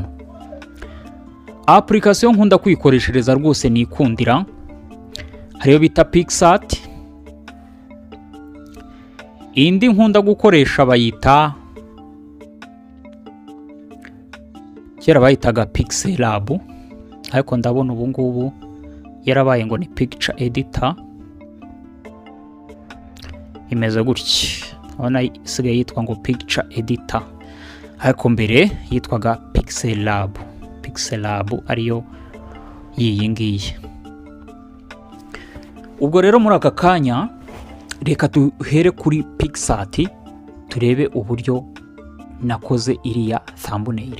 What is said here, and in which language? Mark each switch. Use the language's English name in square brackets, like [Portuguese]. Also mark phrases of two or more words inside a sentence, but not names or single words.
[Kinyarwanda] Application nkunda kwikoreshereza rwose nikundira hariyo bita PicsArt. Indi nkunda gukoresha bayita kera bayitaga Pixellab, ariko ndabona ubu ngubu yarabaye ngo ni [English] picture editor. [Kinyarwanda] Imeze gutya, abona isigaye yitwa ngo [English] picture editor, [Kinyarwanda] ariko mbere yitwaga Pixellab. Pixellab ariyo yiyi ngiyi. Ubwo rero muri aka kanya reka duhere kuri PicsArt turebe uburyo nakoze iriya thumbnail.